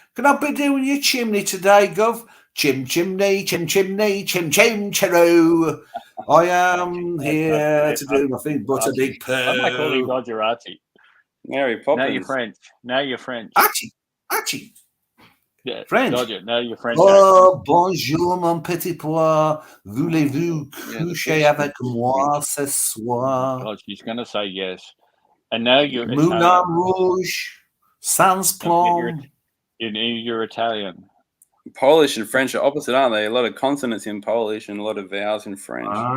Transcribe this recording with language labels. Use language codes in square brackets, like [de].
[en] Can I be doing your chimney today, Gov? Chim chimney, chim chimney, chim chim chiroo. I am here to do nothing but a big poo. I'm not calling Dodger Archie. Mary Poppins. Now you're French. Archie. Yeah, French. Dodger, now you're French. [fr] Oh, bonjour, mon petit pois. Voulez-vous coucher avec moi ce soir? [en] God, she's going to say yes. And now you're [fr] Moulin Rouge, Sans Plomb. [en] You're Italian. Polish and French are opposite, aren't they? A lot of consonants in Polish and a lot of vowels in French.